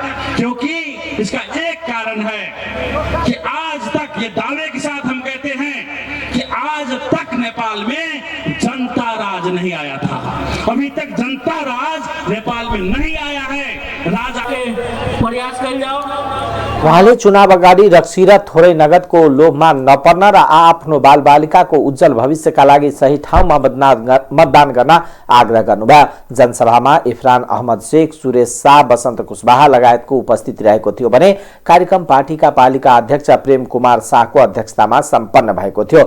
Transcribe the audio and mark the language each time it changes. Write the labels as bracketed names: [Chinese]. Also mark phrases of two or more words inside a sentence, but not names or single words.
[Hindi] क्योंकि इसका एक कारण है कि आज तक, ये दावे के साथ हम कहते हैं कि आज तक नेपाल में जनता राज नहीं आया था। अभी तक जनता राज नेपाल में नहीं आया है। राजा के प्रयास कर जाओ। [Nepali] उहाँले चुनाव अगाडि रक्सी र थोरै नगदको लोभमा नपर्न र आफ्नो बालबालिकाको उज्जवल भविष्यका लागि सही ठाउँमा मतदान गर्न आग्रह गर्नुभयो। जनसभामा इफरान अहमद शेख, सुरेश शाह, बसन्त कुशवाहा लगायतको उपस्थिति रहेको थियो भने कार्यक्रम पार्टीका पालिका अध्यक्ष प्रेम कुमार शाहको अध्यक्षतामा सम्पन्न भएको थियो।